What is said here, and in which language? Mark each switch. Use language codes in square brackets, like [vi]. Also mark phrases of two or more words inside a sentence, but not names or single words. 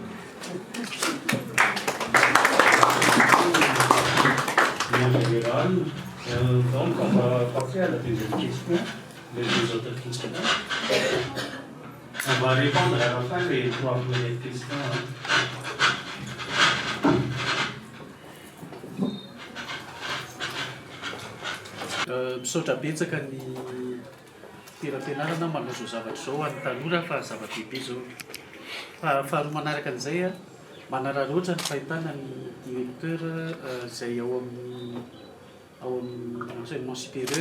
[fr] Donc, on va passer à la deuxième question, les deux autres questions. On va répondre à la fin des trois premières questions. [mg] Misaotra betsaka ny toeram-pianarana manazo zavatra zao any tanora fa zava-dehibe zao. Faharoa manaraka an'izay a, manararoatra ny fahitana ny directeur izay ao amin'ny [fr] enseignement supérieur.